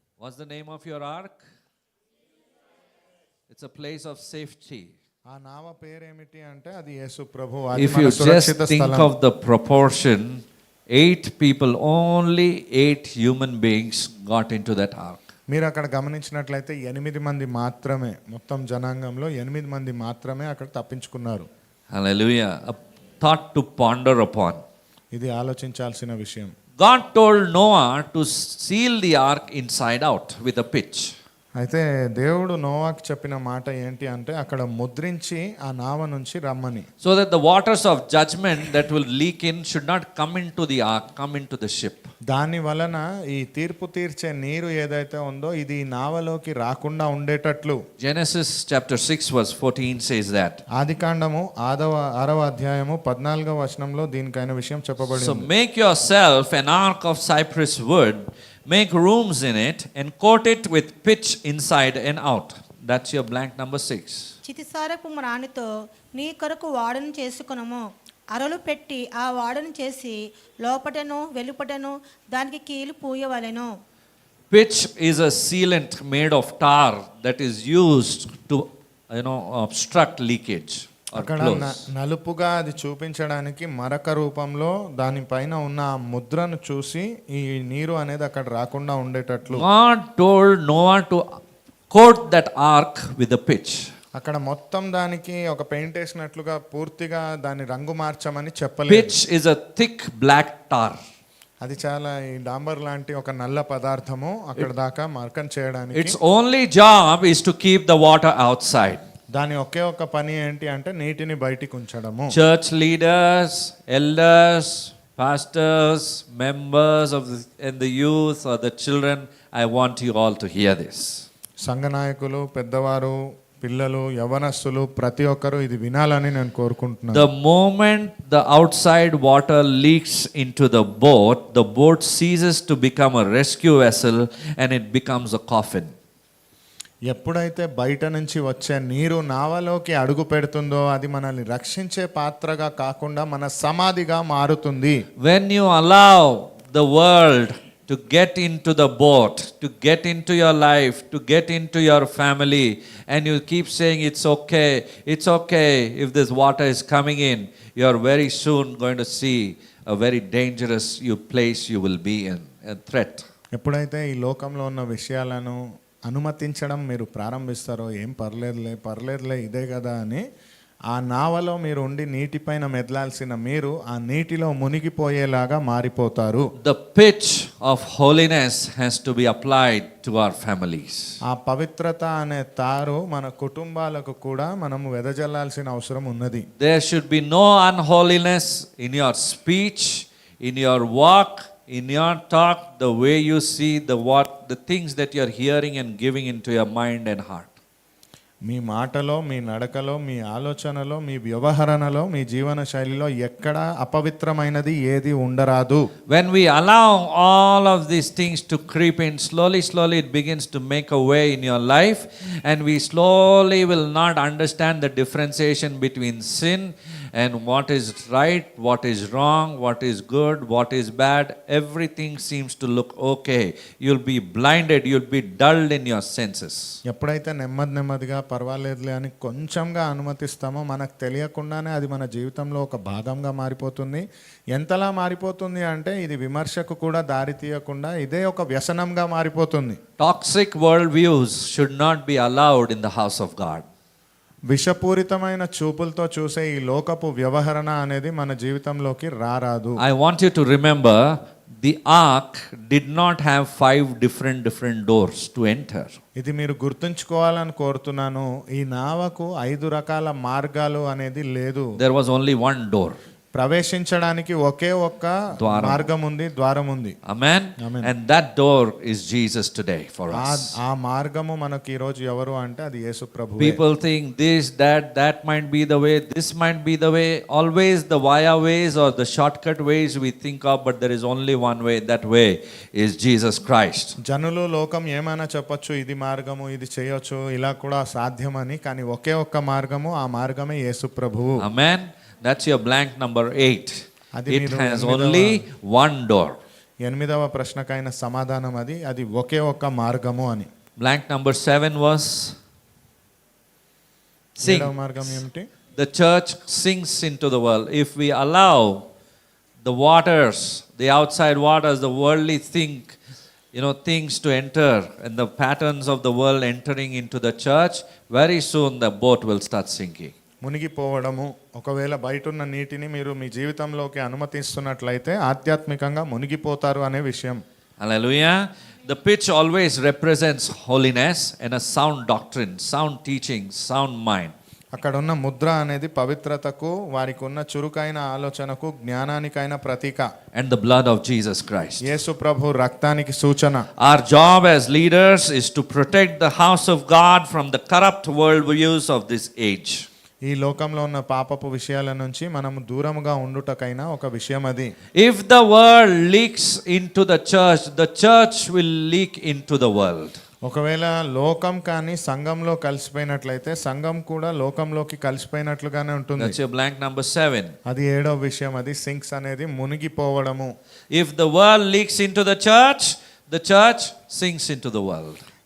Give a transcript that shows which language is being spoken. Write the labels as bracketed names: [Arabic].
[English] What's the name of your ark? It's a place of safety. [Telugu] ఆ నావ పేరేమిటి అంటే అది యేసు ప్రభు. [English] If you just think of the proportion, 8 people, only 8 human beings got into that ark. [Telugu] మీరు అక్కడ గమనించినట్లయితే 8 మంది మాత్రమే, మొత్తం జనాంగంలో 8 మంది మాత్రమే అక్కడ తప్పించుకున్నారు. [English] Hallelujah. A thought to ponder upon. [Telugu] ఇది ఆలోచించాల్సిన విషయం. [English] God told Noah to seal the ark inside out with a pitch. [Telugu] అయితే దేవుడు నోవాకి చెప్పిన మాట ఏంటి అంటే అక్కడ ముద్రించి ఆ నావ నుంచి రమ్మని. [English] So that the waters of judgment that will leak in should not come into the ark, come into the ship. [Telugu] దాని వలన ఈ తీర్పు తీర్చే నీరు ఏదైతే ఉందో ఇది ఈ నావలోకి రాకుండా ఉండేటట్లు. [English] Genesis chapter 6 verse 14 says that. [Telugu] ఆదికాండము 6వ అధ్యాయము 14వ వచనంలో దీనికైన విషయం చెప్పబడింది. [English] So make yourself an ark of cypress wood, make rooms in it and coat it with pitch inside and out. That's your blank number 6. [Telugu] చితిసారపు రాణితో నీ కొరకు వాడను చేసుకునము, అరలు పెట్టి ఆ వాడను చేసి లోపటను వెలుపటను దానికి కీలు పూయవలెను. [English] Pitch is a sealant made of tar that is used to, obstruct leakage or [Telugu] అక్కడ [English] close. [Telugu] నలుపుగా అది చూపించడానికి మరక రూపంలో దానిపైన ఉన్న ఆ ముద్రను చూసి ఈ నీరు అనేది అక్కడ రాకుండా ఉండేటట్లు [English] God told Noah to coat that ark with a pitch. [Telugu] అక్కడ మొత్తం దానికి ఒక పెయింట్ వేసినట్లుగా పూర్తిగా దాని రంగు మార్చమని చెప్పలేదు. [English] Pitch is a thick black tar. [Telugu] అది చాలా ఈ డాంబర్ లాంటి ఒక నల్ల పదార్థము అక్కడ దాకా మార్కం చేయడానికి. [English] Its only job is to keep the water outside. [Telugu] దాని ఒకే ఒక పని ఏంటి అంటే నీటిని బయటికి ఉంచడము. [English] Church leaders, elders, pastors, members of and the youth or the children, I want you all to hear this. [Telugu] సంఘ నాయకులు, పెద్దవారు, పిల్లలు, యవనస్తులు ప్రతి ఒక్కరూ ఇది వినాలని నేను కోరుకుంటున్నాను. [English] The moment the outside water leaks into the boat ceases to become a rescue vessel and it becomes a coffin. [Telugu] ఎప్పుడైతే బయట నుంచి వచ్చే నీరు నావలోకి అడుగు పెడుతుందో అది మనల్ని రక్షించే పాత్రగా కాకుండా మన సమాధిగా మారుతుంది. [English] When you allow the world to get into the boat, to get into your life, to get into your family, and you keep saying it's okay if this water is coming in, you are very soon going to see a very dangerous place you will be in, a threat. [Telugu] ఎప్పుడైతే ఈ లోకంలో ఉన్న విషయాలను అనుమతించడం మీరు ప్రారంభిస్తారో ఏం పర్లేదులే ఇదే కదా అని ఆ నావలో మీరు ఉండి నీటిపైన మెదలాల్సిన మీరు ఆ నీటిలో మునిగిపోయేలాగా మారిపోతారు. [English] The pitch of holiness has to be applied to our families. [Telugu] ఆ పవిత్రత అనే తారు మన కుటుంబాలకు కూడా మనము వెదజల్లాల్సిన అవసరం ఉన్నది. [English] There should be no unholiness in your speech, in your walk, in your talk, the way you see the things that you are hearing and giving into your mind and heart. [Telugu] మీ మాటలో, మీ నడకలో, మీ ఆలోచనలో, మీ వ్యవహరణలో, మీ జీవన శైలిలో ఎక్కడ అపవిత్రమైనది ఏది ఉండరాదు. [English] When we allow all of these things to creep in, slowly it begins to make a way in your life, and we slowly will not understand the differentiation between sin and what is right, what is wrong, what is good, what is bad. Everything seems to look okay. You'll be blinded, you'll be dulled in your senses. [Telugu] ఎప్పుడైతే నెమ్మదిగా పర్వాలేదులే అని కొంచెంగా అనుమతిస్తామో మనకు తెలియకుండానే అది మన జీవితంలో ఒక భాగంగా మారిపోతుంది. ఎంతలా మారిపోతుంది అంటే ఇది విమర్శకు కూడా దారి తీయకుండా ఇదే ఒక వ్యసనంగా మారిపోతుంది. [English] Toxic worldviews should not be allowed in the house of God. [Telugu] విషపూరితమైన చూపులతో చూసే ఈ లోకపు వ్యవహరణ అనేది మన జీవితంలోకి రారాదు. [English] I want you to remember the ark did not have 5 different doors to enter. [Telugu] ఇది మీరు గుర్తుంచుకోవాలని కోరుతున్నాను. ఈ నావకు 5 రకాల మార్గాలు అనేది లేదు. [English] There was only one door. [Telugu] ప్రవేశించడానికి ఒకే ఒక్క మార్గం ఉంది, ద్వారం ఉంది. [English] Amen. Amen. And that door is Jesus today for us. [Telugu] ఆ మార్గము మనకి ఈ రోజు ఎవరు అంటే అది యేసు ప్రభువే. [English] People think this, that might be the way, this might be the way. Always the via ways or the shortcut ways we think of, but there is only one way. That way is Jesus Christ. [Telugu] జనులు లోకం ఏమైనా చెప్పొచ్చు, ఇది మార్గము, ఇది చేయొచ్చు, ఇలా కూడా సాధ్యమని, కానీ ఒకే ఒక్క మార్గము, ఆ మార్గమే యేసు ప్రభువు. [English] Amen. That's your blank number 8. [Telugu] అది [English] It [Telugu] మీరు [English] has only one door. [Telugu] 8వ ప్రశ్నకైన సమాధానం అది ఒకే ఒక్క మార్గము అని. [English] Blank number 7 was sing. [Telugu] 7వ మార్గం ఏమిటి? [English] The church sinks into the world. If we allow the waters, the outside waters, the worldly things to enter and the patterns of the world entering into the church, very soon the boat will start sinking. [Telugu] మునిగిపోవడము. ఒకవేళ బయట ఉన్న నీటిని మీరు మీ జీవితంలోకి అనుమతిస్తున్నట్లయితే ఆధ్యాత్మికంగా మునిగిపోతారు అనే విషయం. [English] Hallelujah. The pitch always represents holiness and a sound doctrine, sound teaching, sound mind. [Telugu] అక్కడ ఉన్న ముద్ర అనేది పవిత్రతకు, వారికి ఉన్న చురుకైన ఆలోచనకు, జ్ఞానానికైన ప్రతీక. [English] And the blood of Jesus Christ. [Telugu] యేసు ప్రభు రక్తానికి సూచన. [English] Our job as leaders is to protect the house of God from the corrupt world views of this age. [Telugu] ఈ లోకంలో ఉన్న పాపపు విషయాల నుంచి మనము దూరముగా ఉండుటకైనా ఒక విషయం అది. [English] If the world leaks into the church will leak into the world. [Telugu] ఒకవేళ లోకం కానీ సంఘంలో కలిసిపోయినట్లయితే సంఘం కూడా లోకంలోకి కలిసిపోయినట్లుగానే ఉంటుంది. [English] That's your blank number 7. [Telugu] అది 7వ విషయం, అది సింక్స్ అనేది మునిగిపోవడము. [English] If the world leaks into the church sinks into the world.